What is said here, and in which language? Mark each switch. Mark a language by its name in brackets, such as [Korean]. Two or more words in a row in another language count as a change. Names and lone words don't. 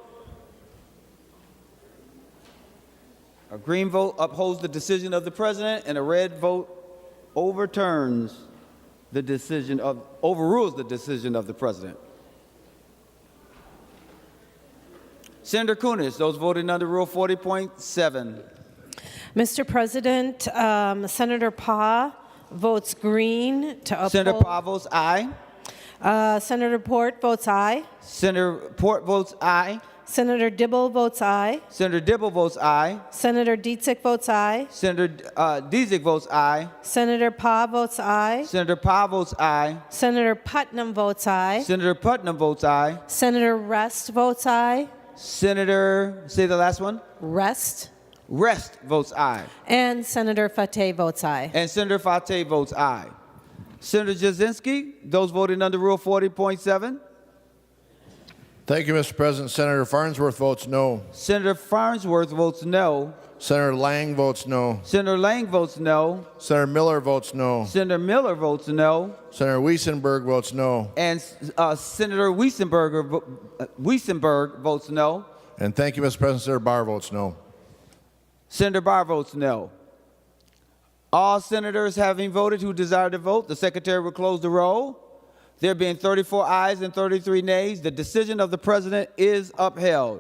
[English] A green vote upholds the decision of the President, and a red vote overrules the decision of the President. Senator Kunis, those voting under Rule 40.7. Mr. President, Senator Pah votes green to uphold. Senator Pah votes aye. Senator Port votes aye. Senator Port votes aye. Senator Dibble votes aye. Senator Dibble votes aye. Senator Dietzick votes aye. Senator Dietzick votes aye. Senator Pah votes aye. Senator Pah votes aye. Senator Putnam votes aye. Senator Putnam votes aye. Senator Rest votes aye. Senator, say the last one. Rest. Rest votes aye. And Senator Fateh votes aye. And Senator Fateh votes aye. Senator Jasinski, those voting under Rule 40.7. Thank you, Mr. President. Senator Farnsworth votes no. Senator Farnsworth votes no. Senator Lang votes no. Senator Lang votes no. Senator Miller votes no. Senator Miller votes no. Senator Weissenberg votes no. And Senator Weissenberg votes no. And thank you, Mr. President. Senator Barr votes no. Senator Barr votes no. All senators having voted who desire to vote, the Secretary will close the roll. There being 34 ayes and 33 nays, the decision of the President is upheld.